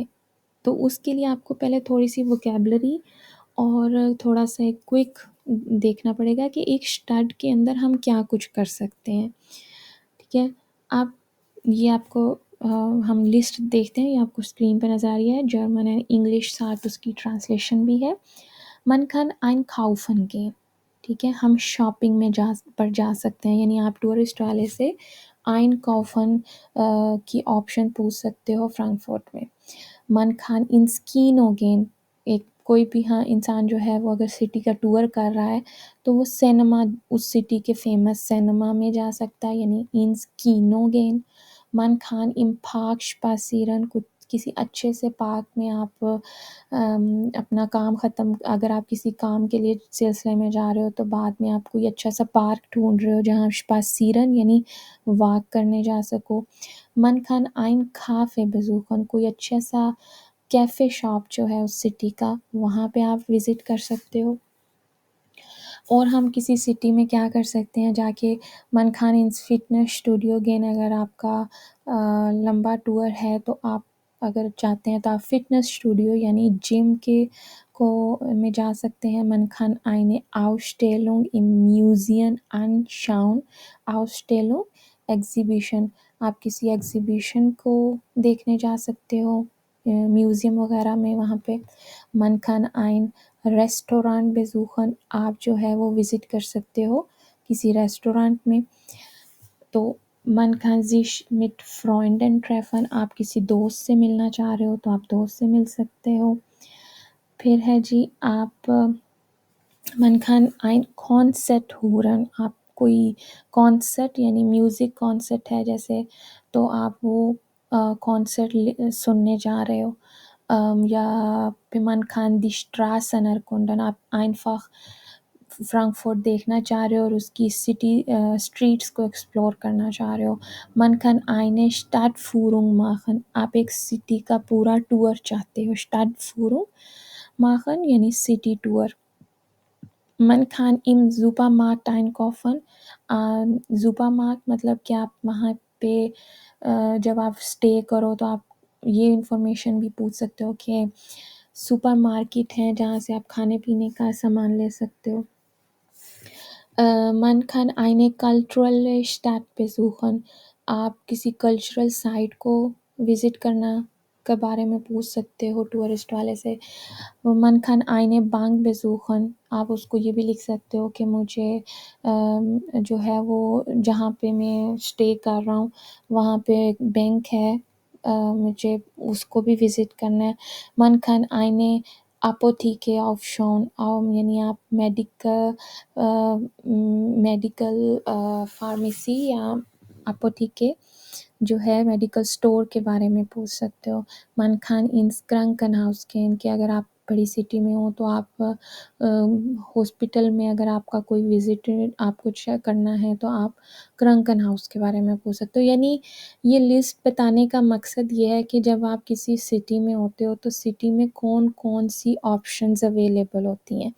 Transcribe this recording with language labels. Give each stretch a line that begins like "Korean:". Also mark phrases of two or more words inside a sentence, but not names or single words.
Urdu: تو اس کے لیے آپ کو پہلے تھوڑی سی ووکیبلری اور تھوڑا سا ایک کوئک دیکھنا پڑے گا کہ ایک اسٹڈ کے اندر ہم کیا کچھ کر سکتے ہیں. ٹھیک ہے، یہ آپ کو ہم لسٹ دیکھتے ہیں، یہ آپ کو اسکرین پہ نظر آ رہی ہے.
English: German and English
Urdu: ساتھ اس کی ٹرانسلیشن بھی ہے.
German: من kann einkaufen gehen.
Urdu: ٹھیک ہے، ہم شاپنگ میں جا سکتے ہیں، یعنی آپ ٹورسٹ والے سے einkaufen کی آپشن پوچھ سکتے ہو فرانکفرٹ میں.
German: من kann ins Kino gehen.
Urdu: ایک کوئی بھی انسان جو ہے وہ اگر سٹی کا ٹور کر رہا ہے تو وہ سینما، اس سٹی کے
English: famous cinema
Urdu: میں جا سکتا ہے، یعنی
German: ins Kino gehen. من kann im Park spazieren.
Urdu: کسی اچھے سے پارک میں آپ اپنا کام ختم، اگر آپ کسی کام کے لیے سلسلے میں جا رہے ہو تو بعد میں آپ کوئی اچھا سا پارک ڈھونڈ رہے ہو جہاں spazieren یعنی واک کرنے جا سکو.
German: من kann ein Café besuchen.
Urdu: کوئی اچھا سا
English: café shop
Urdu: جو ہے اس سٹی کا، وہاں پہ آپ وزٹ کر سکتے ہو. اور ہم کسی سٹی میں کیا کر سکتے ہیں جا کے،
German: من kann ins Fitnessstudio gehen.
Urdu: اگر آپ کا لمبا ٹور ہے تو آپ اگر چاہتے ہیں تو آپ
English: fitness studio
Urdu: یعنی جم کے میں جا سکتے ہیں.
German: من kann eine Ausstellung im Museum anschauen.
Urdu: Ausstellung ایگزیبیشن، آپ کسی ایگزیبیشن کو دیکھنے جا سکتے ہو میوزیم وغیرہ میں وہاں پہ.
German: من kann ein Restaurant besuchen.
Urdu: آپ جو ہے وہ وزٹ کر سکتے ہو کسی ریسٹورانٹ میں.
German: تو من kann sich mit Freunden treffen.
Urdu: آپ کسی دوست سے ملنا چاہ رہے ہو تو آپ دوست سے مل سکتے ہو. پھر ہے جی آپ
German: من kann ein Konzert hören.
Urdu: آپ کوئی کانسرٹ یعنی
English: music concert
Urdu: ہے جیسے، تو آپ وہ کانسرٹ سننے جا رہے ہو. یا پھر
German: من kann die Straßen erkunden.
Urdu: آپ einfach فرانکفورٹ دیکھنا چاہ رہے ہو اور اس کی
English: city streets
Urdu: کو ایکسپلور کرنا چاہ رہے ہو.
German: man kann eine Stadt Führung machen.
Urdu: آپ ایک سٹی کا پورا ٹور چاہتے ہو.
German: Stadt Führung machen
Urdu: یعنی
English: city tour.
German: man kann im Supermarkt einkaufen.
Urdu: Supermarkt مطلب کہ آپ وہاں پہ جب آپ اسٹے کرو تو آپ یہ انفارمیشن بھی پوچھ سکتے ہو کہ
English: super market
Urdu: ہیں جہاں سے آپ کھانے پینے کا سامان لے سکتے ہو.
German: من kann eine culturelle Stadt besuchen.
Urdu: آپ کسی
English: cultural site
Urdu: کو وزٹ کرنا کے بارے میں پوچھ سکتے ہو ٹورسٹ والے سے.
German: من kann eine Bank besuchen.
Urdu: آپ اس کو یہ بھی لکھ سکتے ہو کہ مجھے جو ہے وہ جہاں پہ میں اسٹے کر رہا ہوں وہاں پہ ایک بینک ہے، مجھے اس کو بھی وزٹ کرنا ہے.
German: من kann eine Apotheke aufschauen.
Urdu: یعنی آپ
English: medical pharmacy
Urdu: یا اپوتھیکے جو ہے
English: medical store
Urdu: کے بارے میں پوچھ سکتے ہو.
German: من kann ins Krankenhaus gehen
Urdu: کہ اگر آپ بڑی سٹی میں ہو تو آپ ہاسپٹل میں اگر آپ کا کوئی وزٹ آپ کو چیک کرنا ہے تو آپ کرنکن ہاؤس کے بارے میں پوچھ سکتے ہو. یعنی یہ لسٹ بتانے کا مقصد یہ ہے کہ جب آپ کسی سٹی میں ہوتے ہو تو سٹی میں کون کون سی
English: options available
Urdu: ہوتی ہیں.